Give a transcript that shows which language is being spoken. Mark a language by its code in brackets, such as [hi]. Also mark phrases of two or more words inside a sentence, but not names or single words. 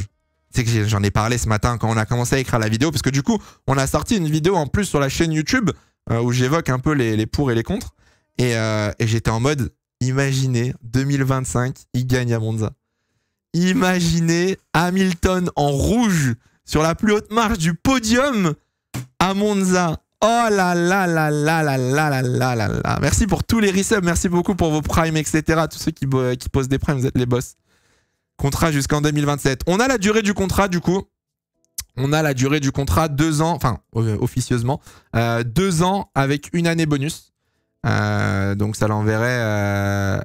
[fr] Tu sais que j'en ai parlé ce matin quand on a commencé à écrire la vidéo, parce que du coup, on a sorti une vidéo en plus sur la chaîne YouTube où j'évoque un peu les pour et les contre. Et j'étais en mode, imaginez, 2025, il gagne à Monza. Imaginez Hamilton en rouge sur la plus haute marche du podium à Monza. Oh là là là là là là là là là là. Merci pour tous les resubs, merci beaucoup pour vos primes, etc. Tous ceux qui posent des primes, vous êtes les boss. Contrat jusqu'en 2027. On a la durée du contrat, du coup. On a la durée du contrat, 2 ans, enfin, officieusement, 2 ans avec 1 année bonus. Donc ça l'enverrait...